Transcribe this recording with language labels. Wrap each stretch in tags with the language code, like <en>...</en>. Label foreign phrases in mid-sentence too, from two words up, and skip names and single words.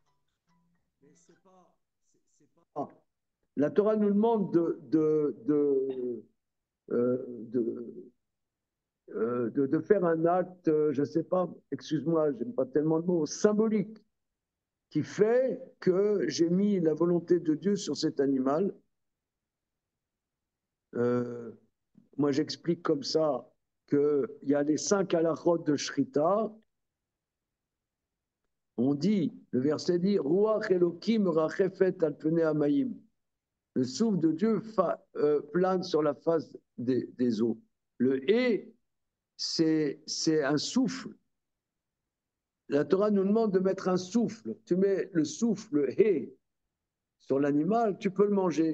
<fr>La Torah nous demande de faire un acte, je ne sais pas, excuse-moi, j'aime pas tellement le mot, symbolique, qui fait que j'ai mis la volonté de Dieu sur cet animal. Moi, j'explique comme ça qu'il y a les 5 halachot de Shrita. On dit, le verset dit,</fr> <he>רוח אלוקים מרחפת על פני המים.</he> <fr>Le souffle de Dieu plane sur la face des eaux. Le hé, c'est un souffle. La Torah nous demande de mettre un souffle. Tu mets le souffle, le hé, sur l'animal, tu peux le manger.</fr>